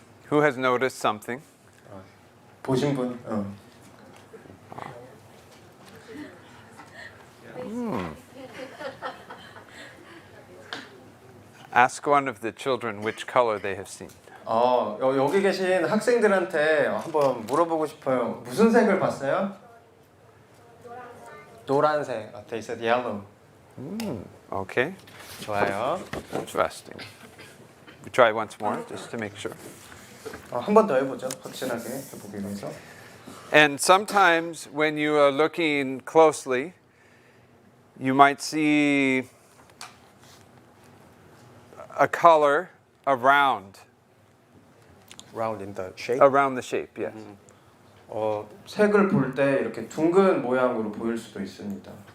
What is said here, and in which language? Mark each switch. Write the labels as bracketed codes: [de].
[en] Who has noticed something? [ko] 보신 분? [en] Ask one of the children which color they have seen. [ko] 여기 계신 학생들한테 한번 물어보고 싶어요. 무슨 색을 봤어요? 노란색. [en] They said yellow. Okay. [ko] 좋아요. [en] Interesting. We try once more just to make sure. [ko] 한 번 더 해보죠. 확실하게 해보기 위해서. [en] And sometimes when you are looking closely, you might see a color around Round in the shape. around the shape, yes. [ko] 색을 볼 때 이렇게 둥근 모양으로 보일 수도 있습니다.